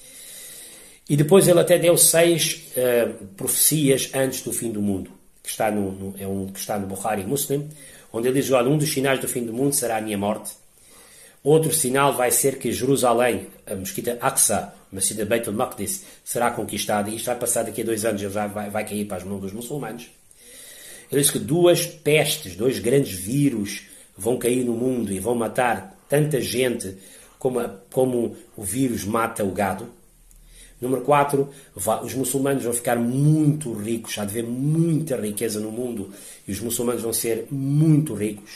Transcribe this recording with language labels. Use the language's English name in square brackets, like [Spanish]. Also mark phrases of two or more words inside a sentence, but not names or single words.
[Portuguese] E depois ele até deu 6 profecias antes do fim do mundo, que está no Bukhari Muslim, onde ele diz, olha, um dos sinais do fim do mundo será a minha morte. Outro sinal vai ser que Jerusalém, a mesquita Aqsa, a mesquita Beit al-Maqdis, será conquistada, e isto vai passar daqui a 2 anos, ele já vai cair para as mãos dos muçulmanos. Ele diz que 2 pestes, 2 grandes vírus vão cair no mundo e vão matar tanta gente como o vírus mata o gado. Número 4, os muçulmanos vão ficar muito ricos, há de haver muita riqueza no mundo e os muçulmanos vão ser muito ricos.